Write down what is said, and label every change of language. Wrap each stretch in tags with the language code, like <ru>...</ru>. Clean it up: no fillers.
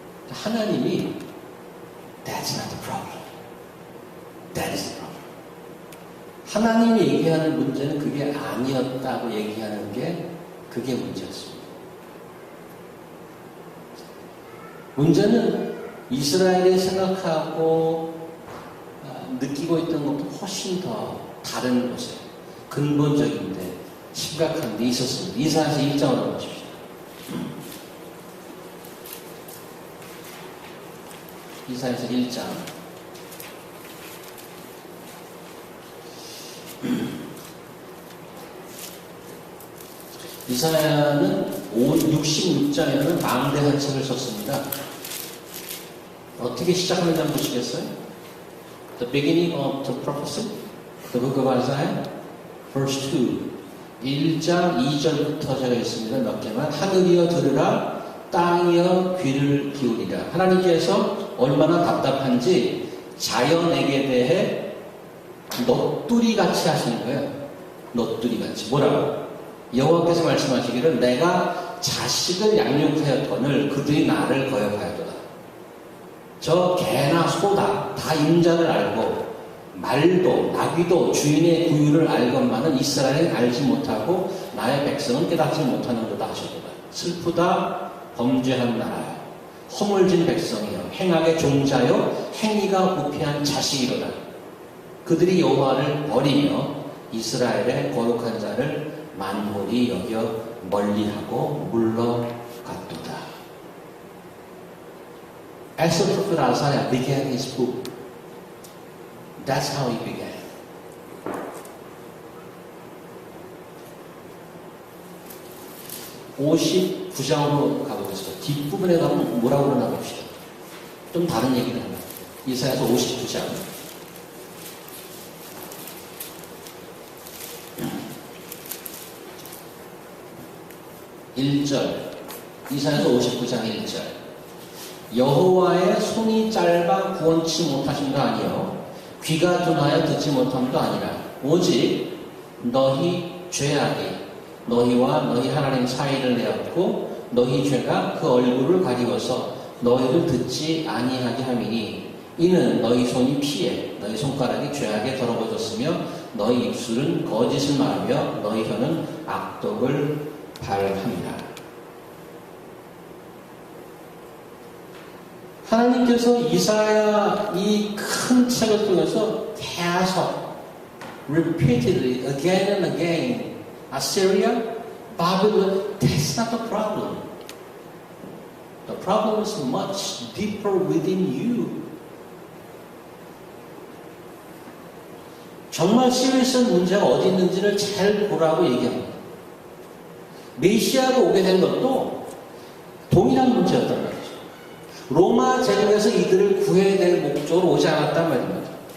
<ko>하나님이</ko> <en>That's not the problem. That is the problem.</en> <ko>하나님이 얘기하는 문제는 그게 아니었다고 얘기하는 게 그게 문제였습니다. 문제는 이스라엘이 생각하고 느끼고 있던 것도 훨씬 더 다른 곳에 근본적인데 심각한 데 있었습니다. 이사야서 1장으로 보십시오. 이사야서 1장. 이사야는 66장에는 망대한 책을 썼습니다. 어떻게 시작하는지 한번 보시겠어요?</ko> <en>The beginning of the prophecy, the book of Isaiah, verse 2.</en> <ko>1장 2절부터 제가 있습니다. 몇 개만. 하늘이여 들으라, 땅이여 귀를 기울이라. 하나님께서 얼마나 답답한지 자연에게 대해 넋두리같이 하시는 거예요. 넋두리같이. 뭐라고? 여호와께서 말씀하시기를 내가 자식을 양육하였거늘 그들이 나를 거역하였도다. 저 개나 소다 다 인자를 알고 말도 나귀도 주인의 구유를 알건만은 이스라엘은 알지 못하고 나의 백성은 깨닫지 못하는도다 하셨도다. 슬프다 범죄한 나라여, 허물진 백성이여, 행악의 종자여, 행위가 부패한 자식이로다. 그들이 여호와를 버리며 이스라엘의 거룩한 자를 만홀히 여겨 멀리하고 물러갔도다.</ko> <en>As the prophet Isaiah began his book, that's how he began.</en> <ko>(59장으로) 가보겠습니다. 뒷부분에 가면 뭐라고 그러나 봅시다. 좀 다른 얘기를 합니다. 이사야서 59장. 이사야서 59장 1절. 여호와의 손이 짧아 구원치 못하심도 아니요 귀가 둔하여 듣지 못함도 아니라 오직 너희 죄악이 너희와 너희 하나님 사이를 내었고 너희 죄가 그 얼굴을 가리워서 너희를 듣지 아니하게 함이니 이는 너희 손이 피해 너희 손가락이 죄악에 더러워졌으며 너희 입술은 거짓을 말하며 너희 혀는 악독을 발함이라. 하나님께서 이사야 이 큰 책을 통해서 계속</ko> <en>repeatedly again and again Assyria, Babylon, that's not the problem. The problem is much deeper within you.</en> <ko>정말 시리어스한 문제가 어디 있는지를 잘 보라고 얘기합니다. 메시아가 오게 된 것도 동일한 문제였단 말이죠. 로마 제국에서 이들을 구해야 될 목적으로 오지 않았단 말입니다.</ko>